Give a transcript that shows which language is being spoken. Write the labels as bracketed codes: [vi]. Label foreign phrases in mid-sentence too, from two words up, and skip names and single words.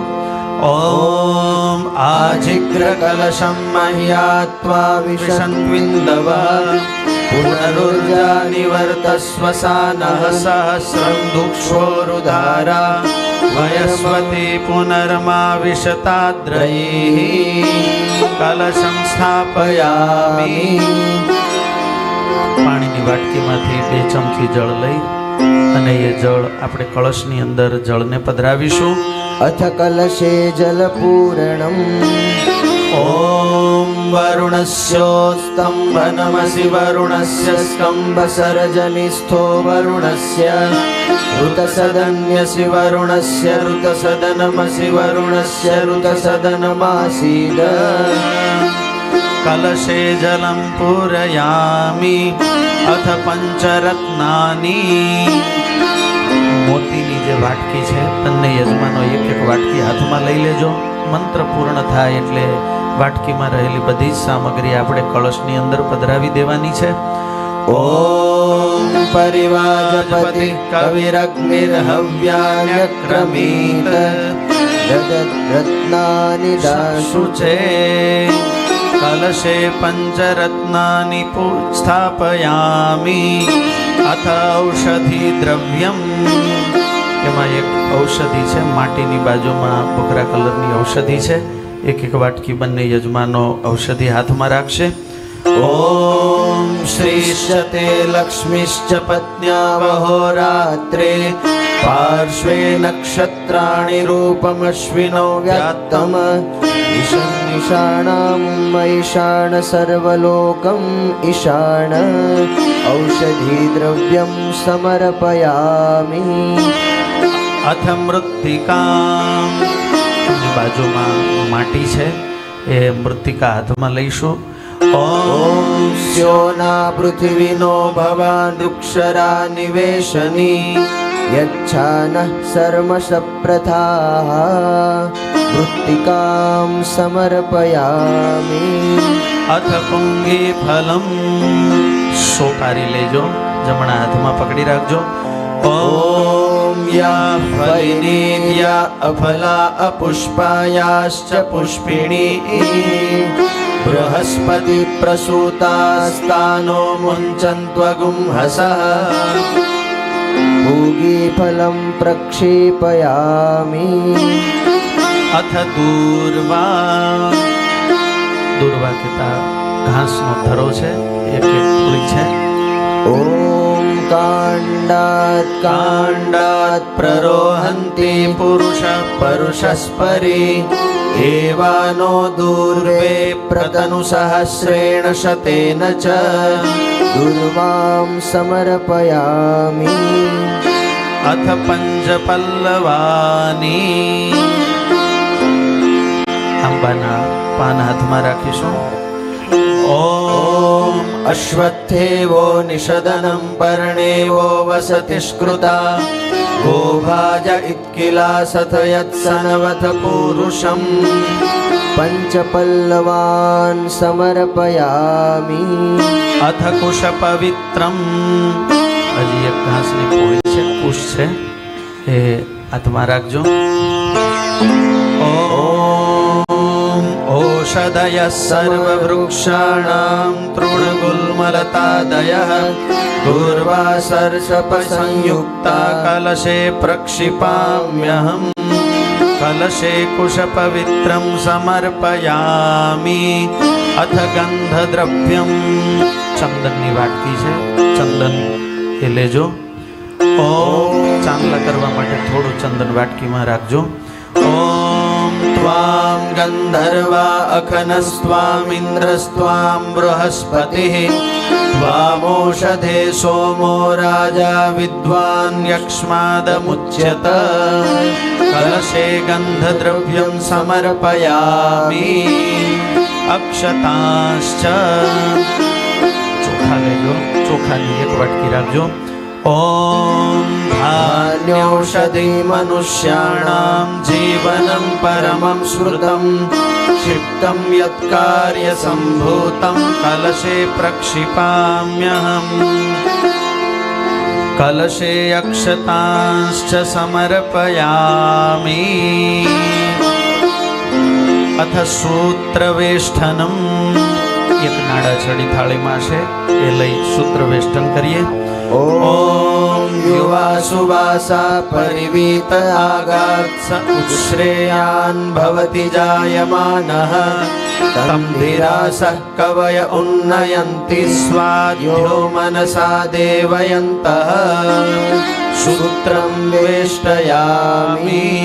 [sa] ઓમ આજિગ્ર કલશમ મહ્યાત્વા વિશન્વિન્દવ પુનરુર્જા નિવર્તસ્વ સાનઃ સહસ્રં દુક્ષોરુધારા વયસ્વતી પુનર્મા વિશતાદ્રૈઃ કલશમ સ્થાપયામિ. [gu] પાણીની વાટકીમાંથી 2 ચમચી જળ લઈ અને એ જળ આપણે કળશની અંદર જળને પધરાવીશું. [sa] अथ कलशे जलपूरणम्. ओम वरुणस्योस्तंभनमसि वरुणस्य स्तंभसरजनिस्थो वरुणस्य ऋतसदन्यसि वरुणस्य ऋतसदनमसि वरुणस्य ऋतसदनमासीद. कलशे जलं पूरयामि अथ पंचरत्नानि. [gu] મોતીની જે વાટકી છે બંને યજમાનો એક વાટકી હાથમાં લઈ લેજો. મંત્ર પૂર્ણ થાય એટલે વાટકીમાં રહેલી બધી જ સામગ્રી આપણે કળશની અંદર પધરાવી દેવાની છે. [sa] ઓમ પરિવાજપતિ કવિરગ્નિર્હવ્યાન્યક્રમીત રત્નાનિ દાશુચે કલશે પંચરત્નાનિ સ્થાપયામિ. અથ ઔષધિ દ્રવ્યમ. [gu] એમાં એક ઔષધિ છે, માટીની બાજુમાં ભૂખરા કલરની ઔષધિ છે, એક એક વાટકી બંને યજમાનો ઔષધિ હાથમાં રાખશે. [sa] ॐ श्रीश्चते लक्ष्मीश्च पत्न्यावहोरात्रे पार्श्वे नक्षत्राणि रूपमश्विनौ व्यात्तम ईशानाम् ईशान सर्वलोकम् ईशान औषधिद्रव्यं समर्पयामि. અથ મૃત્તિકા [gu] બાજુમાં માટી છે એ મૃત્તિકા હાથમાં લઈશું. [sa] ॐ स्योना पृथिवीनो भवान् वृक्षरा निवेशनी यच्छानः सर्मशप्रथाः मृत्तिकां समर्पयामि. અથ પુંગી ફલમ [gu] સોપારી લેજો, જમણા હાથમાં પકડી રાખજો. [sa] ॐ या फलिनी या अफला अपुष्पायाश्च पुष्पिणी बृहस्पति प्रसूतास्तानो मुञ्चन्त्वगुंहसः पूगीफलं प्रक्षेपयामि. અથ દૂર્વા [gu] દૂર્વા કહેતા ઘાસનો થરો છે, એક એક પૂળી છે. [sa] ॐ काण्डात् काण्डात् प्ररोहन्ति पुरुष परुषस्परि एवानो दूर्वे प्रतनुसहस्रेण शतेन च दुर्वां समर्पयामि. અથ પંચપલ્લવાની [gu] આંબાના પાન હાથમાં રાખીશું. [sa] ॐ अश्वत्थेवो निषदनं पर्णेवो वसति स्कृता गोभाज इत्किलासथ यत्सनवथ पूरुषम् पञ्चपल्लवान् समर्पयामि. અથ કુશ પવિત્રમ [gu] હજી એક ઘાસની પૂળી છે, કુશ છે, એ હાથમાં રાખજો. [sa] ઓષધયઃ સર્વવૃક્ષાણાં તૃણગુલ્મલતાદયઃ દૂર્વા સર્ષપ સંયુક્તા કલશે પ્રક્ષિપામ્યહં. કલશે કુશ પવિત્રમ સમર્પયામિ. અથ ગંધદ્રવ્યમ [gu] ચંદનની વાટકી છે, ચંદન એ લેજો. ચાંદલા કરવા માટે થોડું ચંદન વાટકીમાં રાખજો. [sa] ॐ त्वां गन्धर्वा अखनस्त्वामिन्द्रस्त्वां बृहस्पतिः त्वामोषधे सोमो राजा विद्वान् यक्ष्मादमुच्यत. કલશે ગંધદ્રવ્યમ સમર્પયામિ. [gu] અક્ષતાંશ્ચ ચોખા લેજો, ચોખાની એક વાટકી રાખજો. [sa] ઓમ ધાન્યૌષધિ મનુષ્યાણાં જીવनं પરમં શ્રુतं क्षिप्तं यत्कार्य સંભૂતમ કલશે પ્રક્ષિપામ્યહં. કલશે અક્ષતાંશ્ચ સમર્પયામિ. અથ સૂત્રવેષ્ઠનમ [gu] એક નાડા છડી થાળીમાં છે, એ લઈ સૂત્રવેષ્ટન કરીએ. [sa] ॐ युवा सुवासा परिवीत आगात्स उत्श्रेयान् भवति जायमानः तं धीरासः कवय उन्नयन्ति स्वाध्यो मनसा देवयन्तः सूत्रं वेष्टयामि.